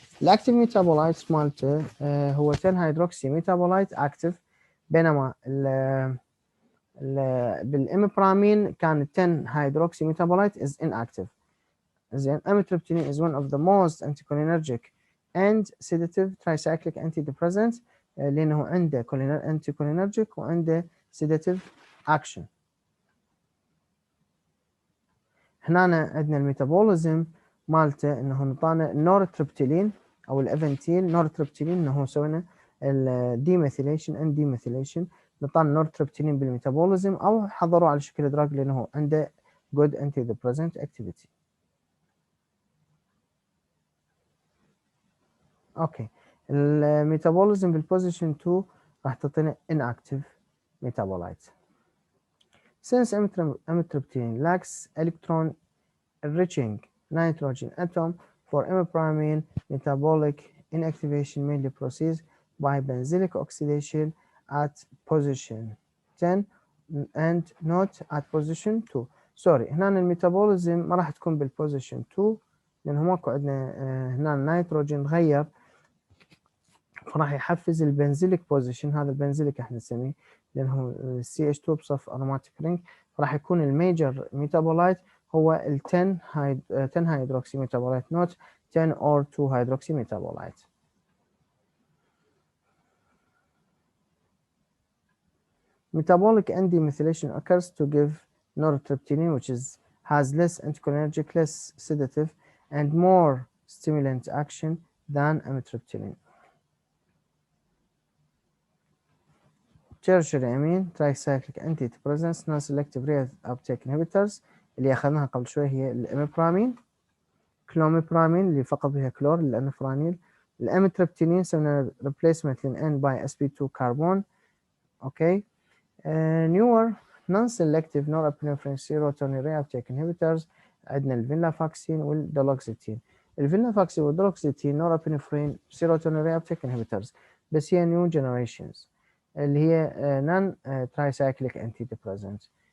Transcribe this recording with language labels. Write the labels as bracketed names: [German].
[Arabic] الاكتيف ميتابولايتس مالته هو 10 هيدروكسي ميتابولايت اكتيف، بينما بالإميبرامين كان [English] 10 hydroxy metabolite is inactive. زين amitriptyline is one of the most anticholinergic and sedative tricyclic antidepressants [Arabic] لأنه عنده [English] anticholinergic وعنده sedative action. [Arabic] هنا عندنا الميتابوليزم مالته انه نطانا النورتريبتيلين او الافنتيل نورتريبتيلين انه سوينا الديميثيليشن اند ديميثيليشن، نطانا النورتريبتيلين بالميتابوليزم او حضروا على شكل دراج لانه عنده [English] good antidepressant activity. [Arabic] اوكي الميتابوليزم بالبوزيشن 2 راح تعطينا [English] inactive metabolite. Since amitriptyline lacks electron enriching nitrogen atom for imipramine, metabolic inactivation mainly proceeds by benzylic oxidation at position 10 and not at position 2. [Arabic] سوري هنا الميتابوليزم ما راح تكون بالبوزيشن 2 لأنه ماكو عندنا هنا النيتروجين تغير فراح يحفز البنزيليك بوزيشن. هذا البنزيليك احنا نسميه لأنه CH2 بصف [English] aromatic ring، [Arabic] فراح يكون الميجر ميتابولايت هو ال [English] 10 hydroxy metabolite not 10 or 2 hydroxy metabolite. Metabolic endemethylation occurs to give nortriptyline which has less anticholinergic, less sedative and more stimulant action than amitriptyline. Tertiary amine tricyclic antidepressants non-selective reuptake inhibitors [Arabic] اللي أخذناها قبل شوي هي الإميبرامين، كلوميبرامين اللي فقط بها كلور الأنفرانيل، الأميتريبتيلين سوينا replacement للN by sp2 كربون. [English] أوكي newer non-selective norepinephrine serotonin reuptake inhibitors [Arabic] عندنا الفينلافاكسين والدولوكسيتين. [English] الفينلافاكسين والدولوكسيتين norepinephrine serotonin reuptake inhibitors بس هي new generations اللي هي non tricyclic antidepressants.